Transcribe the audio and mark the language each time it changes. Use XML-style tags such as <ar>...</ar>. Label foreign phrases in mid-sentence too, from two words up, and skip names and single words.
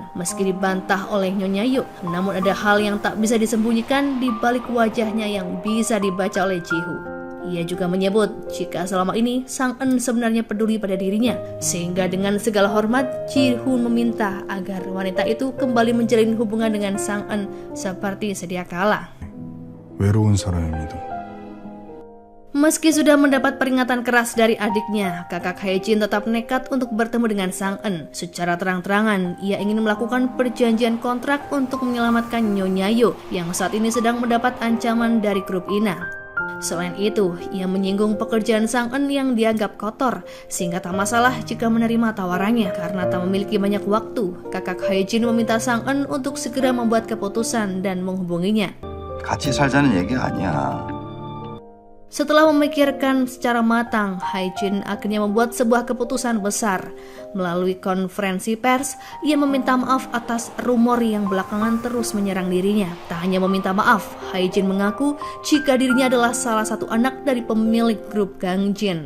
<id>Meski dibantah oleh Nyonya Yo, namun ada hal yang tak bisa disembunyikan di balik wajahnya yang bisa dibaca oleh Jiho. Ia juga menyebut jika selama ini Sang-eun sebenarnya peduli pada dirinya, sehingga dengan segala hormat Jiho meminta agar wanita itu kembali menjalin hubungan dengan Sang-eun seperti sedia kala.</id> <ko>외로운 사람입니다.</ko> <id>Meski sudah mendapat peringatan keras dari adiknya, kakak Hae-jin tetap nekat untuk bertemu dengan Sang-eun. Secara terang-terangan, ia ingin melakukan perjanjian kontrak untuk menyelamatkan Nyonya Yo yang saat ini sedang mendapat ancaman dari grup Ina. Selain itu, ia menyinggung pekerjaan Sang-eun yang dianggap kotor, sehingga tak masalah jika menerima tawarannya. Karena tak memiliki banyak waktu, kakak Hae-jin meminta Sang-eun untuk segera membuat keputusan dan menghubunginya.</id> <ko>같이 살자는 얘기가 아니야.</ko> <id>Setelah memikirkan secara matang, Hae-jin akhirnya membuat sebuah keputusan besar. Melalui konferensi pers, ia meminta maaf atas rumor yang belakangan terus menyerang dirinya. Tak hanya meminta maaf, Hae-jin mengaku jika dirinya adalah salah satu anak dari pemilik grup Gangjin.</id>